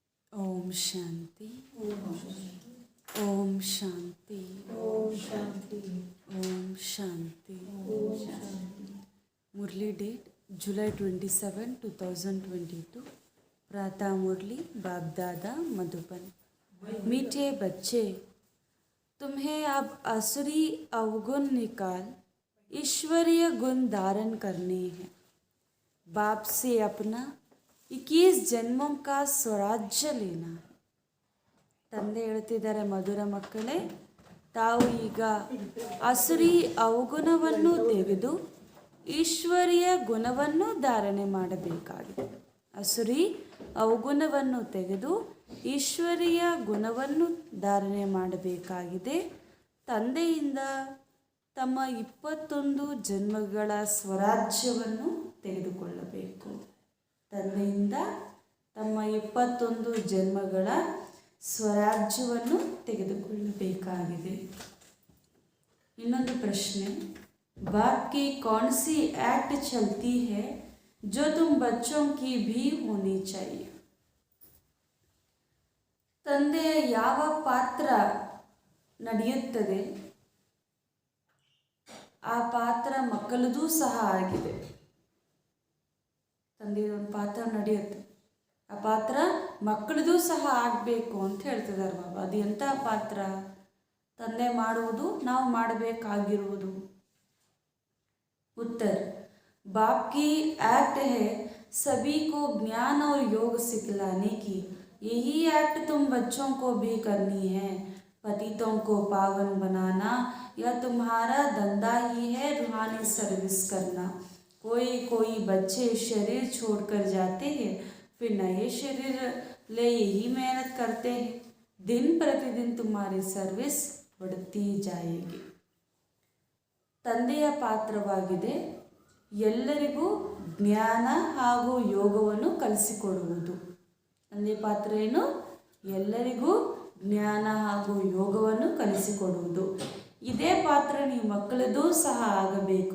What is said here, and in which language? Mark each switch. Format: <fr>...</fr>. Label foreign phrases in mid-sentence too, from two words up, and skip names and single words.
<hi>ओम शांति। ओम शांति। ओम शांति। ओम शांति। ओम शांति। ओम शांति। मुरली डेट जुलाई 27, 2022। प्रातः मुरली बाप दादा मधुबन। मीठे बच्चे, तुम्हें अब असुरी अवगुण निकाल ईश्वरीय गुण धारण करने हैं। बाप से अपना 21 जन्मों का ಸ್ವರಾಜ್ಯ लेना है।</hi> <kn>ತಂದೆ ಹೇಳ್ತಿದ್ದಾರೆ, ಮಧುರ ಮಕ್ಕಳೇ, ತಾವು ಈಗ ಅಸುರಿ ಅವಗುಣವನ್ನು ತೆಗೆದು ಈಶ್ವರೀಯ ಗುಣವನ್ನು ಧಾರಣೆ ಮಾಡಬೇಕಾಗಿದೆ. ಅಸುರಿ ಅವಗುಣವನ್ನು ತೆಗೆದು ಈಶ್ವರೀಯ ಗುಣವನ್ನು ಧಾರಣೆ ಮಾಡಬೇಕಾಗಿದೆ. ತಂದೆಯಿಂದ ತಮ್ಮ 21 ಜನ್ಮಗಳ ಸ್ವರಾಜ್ಯವನ್ನು ತೆಗೆದುಕೊಳ್ಳಬೇಕು. ತಂದೆಯಿಂದ ತಮ್ಮ 21 ಜನ್ಮಗಳ ಸ್ವರಾಜ್ಯವನ್ನು ತೆಗೆದುಕೊಳ್ಳಬೇಕಾಗಿದೆ. ಇನ್ನೊಂದು ಪ್ರಶ್ನೆ,</kn> <hi>बाप की कौन सी एक्ट चलती है जो तुम बच्चों की भी होनी चाहिए?</hi> <kn>ತಂದೆಯ ಯಾವ ಪಾತ್ರ ನಡೆಯುತ್ತದೆ ಆ ಪಾತ್ರ ಮಕ್ಕಳದೂ ಸಹ ಆಗಿದೆ. ತಂದೆಯ ಒಂದು ಪಾತ್ರ ನಡೆಯುತ್ತೆ, ಆ ಪಾತ್ರ ಮಕ್ಕಳದೂ ಸಹ ಆಗಬೇಕು ಅಂತ ಹೇಳ್ತಿದ್ದಾರೆ ಬಾಬಾ. ಅದು ಎಂಥ ಪಾತ್ರ? ತಂದೆ ಮಾಡುವುದು ನಾವು ಮಾಡಬೇಕಾಗಿರುವುದು.</kn> <hi>उत्तर, बाप की एक्ट है सभी को ज्ञान और योग सिखलाने की। यही एक्ट तुम बच्चों को भी करनी है। पतितों को पावन बनाना यह तुम्हारा धंधा ही है, रूहानी सर्विस करना। कोई बच्चे शरीर छोड़कर जाते हैं, फिर नए शरीर ले यही मेहनत करते हैं। दिन प्रतिदिन तुम्हारी सर्विस बढ़ती जाएगी.</hi> <kn>ತಂದೆಯ ಪಾತ್ರವಾಗಿದೆ ಎಲ್ಲರಿಗೂ ಜ್ಞಾನ ಹಾಗೂ ಯೋಗವನ್ನು ಕಲಿಸಿಕೊಡುವುದು. ತಂದೆಯ ಪಾತ್ರ ಏನು? ಎಲ್ಲರಿಗೂ ಜ್ಞಾನ ಹಾಗೂ ಯೋಗವನ್ನು ಕಲಿಸಿಕೊಡುವುದು. ಇದೇ ಪಾತ್ರ ನೀವು ಮಕ್ಕಳದೂ ಸಹ ಆಗಬೇಕು.</kn>